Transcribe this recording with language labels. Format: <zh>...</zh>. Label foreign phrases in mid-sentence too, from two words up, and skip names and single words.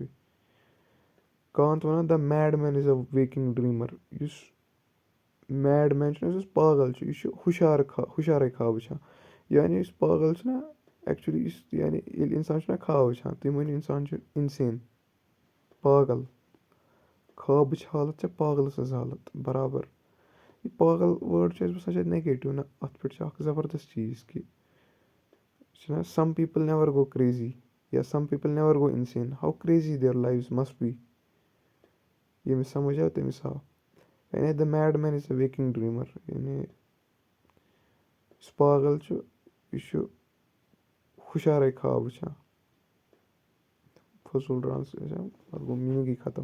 <en>کانٛت وَنان the mad man is a waking dreamer.</en> <ks>یُس</ks> <en>mad man</en> <ks>چھُنہ یُس پاگل چھُ یہِ چھُ ہُشارَے خاب وٕچھان. یعنی یُس پاگل چھُنہ ایٚکچُؤلی یُس یعنی ییٚلہِ اِنسان چھُنہ خاب وٕچھان تُہۍ مٲنِو اِنسان چھُ اِنسین پاگل. خابٕچ حالت چھےٚ پاگلہٕ سٕنٛز حالت بَرابر. یہِ پاگل وٲڈ چھُ اَسہِ باسان شاید نَگیٹِو نہ اَتھ پٮ۪ٹھ چھُ اکھ زَبردست چیٖز کہِ چھُنہ</ks> <en>some people never go crazy or some people never go insane how crazy their lives must be.</en> <ks>ییٚمِس سمجھ آو تٔمِس آو. یعنی</ks> <en>the mad man is a waking dreamer.</en> <ks>یعنی یُس پاگل چھُ یہِ چھُ ہُشارَے خاب وٕچھان. فضوٗل ٹرٛانسلیشن پَتہٕ گوٚو میٖنِنٛگٕے ختم.</ks>